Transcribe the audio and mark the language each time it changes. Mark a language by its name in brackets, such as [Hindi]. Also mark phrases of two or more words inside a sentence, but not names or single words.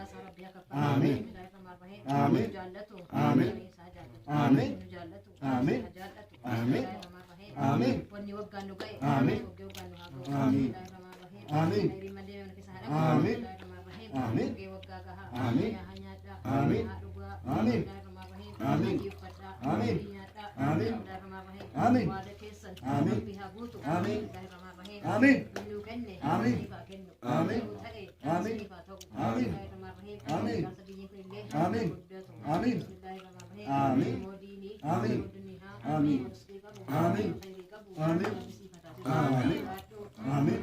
[Oromo] isaa rabbii akka fayyadu bahee jaallatu isaa jaallatu jaallatu jaallatu namaa bahee wanni waggaan nu ga'e waggaan nu haa ga'u namaa bahee hiriima deema keessa haadha namaa bahee waggaa gahaa yaa nyaadhaa haa dhugaa namaa bahee uffadhaa nyaadhaa namaa bahee waada keessan rabbii haa guutu Amin. Lu kenne. Amin. Amin. Amin. Amin. Amin. Amin. Amin. Amin. Modini. Amin. Amin. Amin. Amin. Amin.